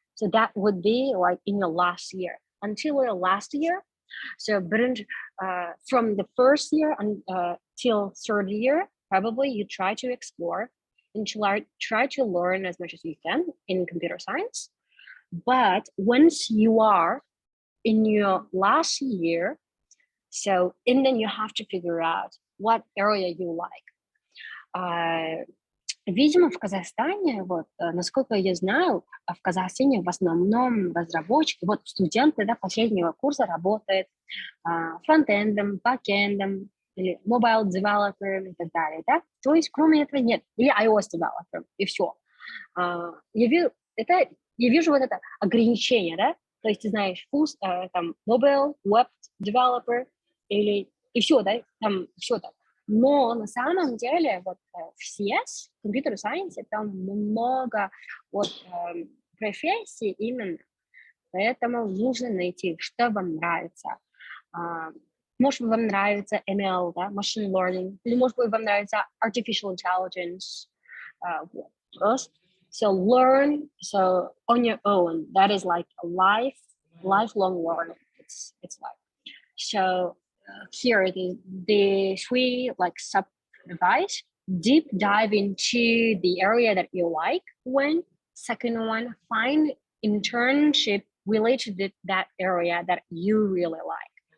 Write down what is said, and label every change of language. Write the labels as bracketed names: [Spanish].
[English] So that would be like in your last year. Until your last year, so from the first year until third year, probably you try to explore and try to learn as much as you can in computer science. But once you are in your last year, and then you have to figure out what area you like. [Russian] Видимо, в Казахстане, вот, насколько я знаю, в Казахстане в основном разработчики, вот студенты, да, последнего курса работают фронтендом, бэкэндом, или mobile developer и так далее, да? То есть, кроме этого нет. Или iOS developer, и все. Я вижу вот это ограничение, да? То есть, ты знаешь, там, mobile, web developer, и все, да? Там все так. Но на самом деле вот в CS, Computer Science, там много вот профессий именно. Поэтому нужно найти, что вам нравится. Может быть, вам нравится ML, да, machine learning, или может быть, вам нравится artificial intelligence. [English] So learn on your own. That is like a lifelong learning. It's like so. Here the three like sub advice: deep dive into the area that you like. Second one, find internship related to that area that you really like.